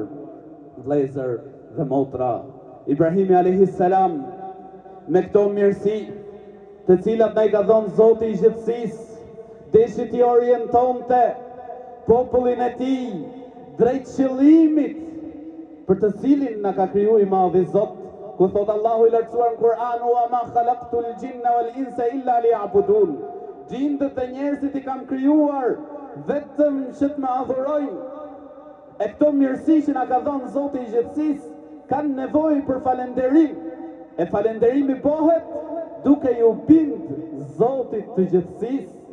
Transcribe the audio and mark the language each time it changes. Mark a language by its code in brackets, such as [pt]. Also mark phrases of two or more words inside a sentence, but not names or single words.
[sq] Vëllezër dhe motra, Ibrahimi [ar] عليه السلام [sq] me këto mirësi të cilat na i ka dhënë Zoti i gjithësisë, deshi t'i orientonte popullin e tij drejt qëllimit për të cilin na ka kriju i madhi Zot, ku thot Allahu i lartësuar në Kur'an, [ar] وما خلقت الجن والإنس إلا ليعبدون. [sq] Gjindët dhe njerëzit i kam krijuar vetëm që të më adhurojnë. E këto mirësi që na ka dhënë Zoti i gjithësisë kanë nevojë për falënderim. E falënderimi bëhet duke ju bind Zotit të gjithësisë.